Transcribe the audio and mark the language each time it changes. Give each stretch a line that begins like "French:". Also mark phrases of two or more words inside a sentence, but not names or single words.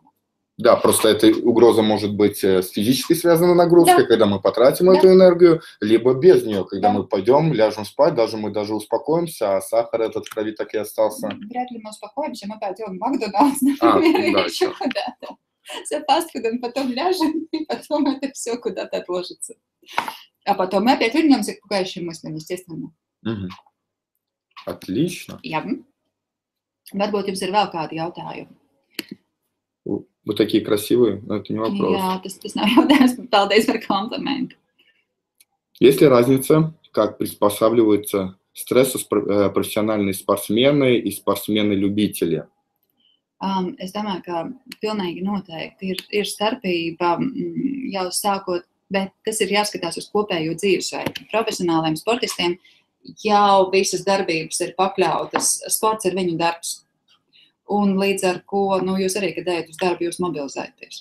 Russian: Да, просто эта угроза может быть с физически связанной нагрузкой, когда мы потратим эту энергию, либо без нее, когда мы пойдем, ляжем спать, мы даже успокоимся, а сахар этот в крови так и остался. Вряд ли мы успокоимся, мы пойдем в Макдональдс, например, или еще куда-то. За фастфудом, потом ляжем, и потом это все куда-то отложится. А потом мы опять вернемся к пугающим мыслям, естественно. Угу. Отлично.
Latvian: Jā. Varbūt jums ir vēl kādi jautājumi.
Russian: Вы такие красивые, но это не вопрос.
Latvian: Jā, tas nav jautājums, paldies par komplimentu.
Russian: Есть ли разница, как приспосабливаются к стрессу профессиональные спортсмены и спортсмены-любители?
Latvian: Es domāju, ka pilnīgi noteikti ir starpība jau sākot, bet tas ir jāskatās uz kopējo dzīvesveidu. Profesionāliem sportistiem jau visas darbības ir pakļautas, sports ir viņu darbs. Un līdz ar ko, jūs arī, kad ejat uz darbu, jūs mobilizēties.